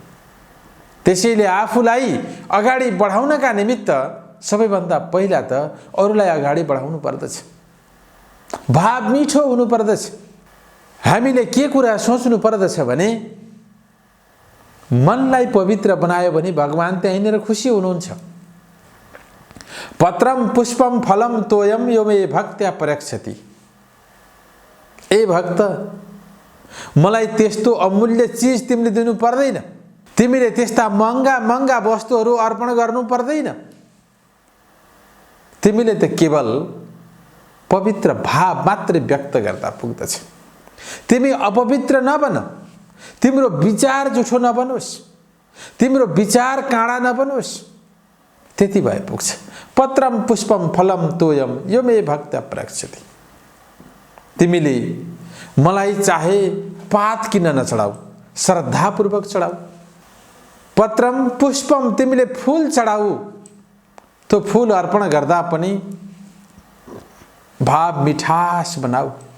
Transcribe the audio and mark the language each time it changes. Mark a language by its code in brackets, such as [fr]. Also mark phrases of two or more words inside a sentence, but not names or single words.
[ne] त्यसैले आफूलाई अगाडि बढाउनका निमित्त सबैभन्दा पहिला त अरूलाई अगाडि बढाउनु पर्दछ। भाव मिठो हुनु पर्दछ। हामीले के कुरा सोच्नु पर्दछ भने मनलाई पवित्र बनायो भने भगवान त्यहीँनिर खुसी हुनुहुन्छ। [sa] पत्रम पुष्पम फलम तोयम यो मे भक्त्या प्रयक्षति। [ne] ए भक्त, मलाई त्यस्तो अमूल्य चीज तिमीले दिनु पर्दैन। तिमीले त्यस्ता महँगा महँगा वस्तुहरू अर्पण गर्नु पर्दैन। तिमीले त केवल पवित्र भाव मात्रै व्यक्त गर्दा पुग्दछ। तिमी अपवित्र नबन। तिम्रो विचार जुठो नबनोस्। तिम्रो विचार काँडा नबनोस्। त्यति भए पुग्छ। [sa] पत्रम पुष्पम फलम तोयम यो मे भक्त्या प्रयक्षति। [ne] तिमीले मलाई चाहे पात किन नचढाऊ, श्रद्धापूर्वक चढाऊ। [sa] पत्रम पुष्पम [ne] तिमीले फूल चढाऊ। त्यो फूल अर्पण गर्दा पनि भाव मिठास बनाऊ।